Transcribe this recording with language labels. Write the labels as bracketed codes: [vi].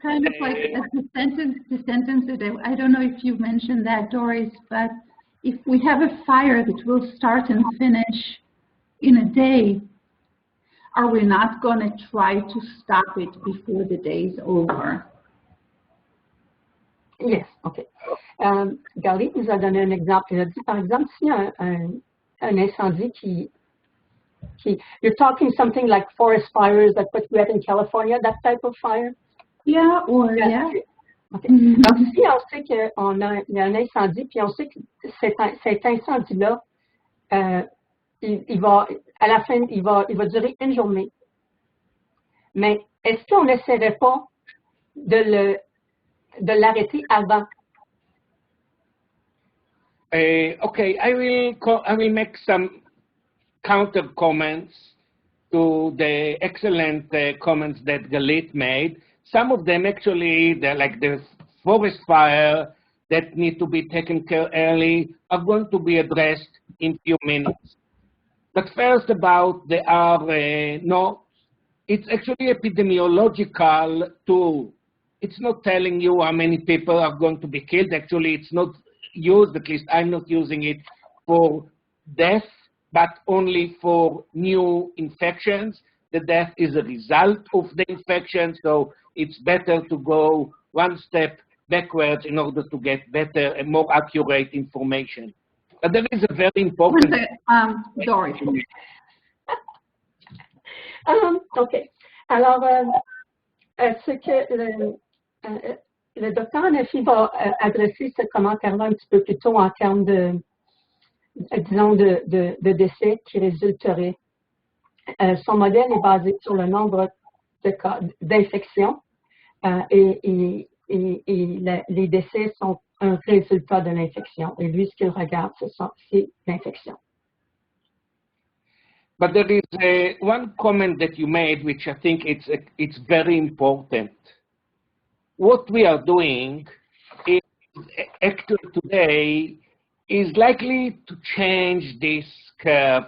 [en] kind of like the sentence that I don't know if you mentioned that, Doris, but if we have a fire that will start and finish in a day, are we not going to try to stop it before the day is over? Yes, OK. [fr] Gary nous a donné un exemple. Il a dit, par exemple, s'il y a un incendie qui [en] you're talking something like forest fires, like what we have in California, that type of fire? Yeah, or yeah. Okay. [fr] Donc, si on sait qu'il y a un incendie, puis on sait que cet incendie-là, il va, à la fin, il va durer une journée. Mais est-ce qu'on n'essaierait pas de l'arrêter avant? [en] Okay, I will make some counter comments to the excellent comments that Galit made. Some of them actually, like the forest fire that need to be taken care early, are going to be addressed in few minutes. But first about no, it's actually epidemiological tool. It's not telling you how many people are going to be killed. Actually, it's not used, at least I'm not using it for death, but only for new infections. The death is a result of the infection, so it's better to go one step backwards in order to get better and more accurate information. But there is a very important... Doris. OK. [fr] Alors, ce que le docteur Anafi va adresser ce commentaire-là un petit peu plus tôt en termes disons, de décès qui résulteraient. Son modèle est basé sur le nombre de cas d'infection et les décès sont un résultat de l'infection. Et lui, ce qu'il regarde, c'est l'infection. [en] But there is one comment that you made, which I think it's very important. What we are doing is actually today is likely to change this curve.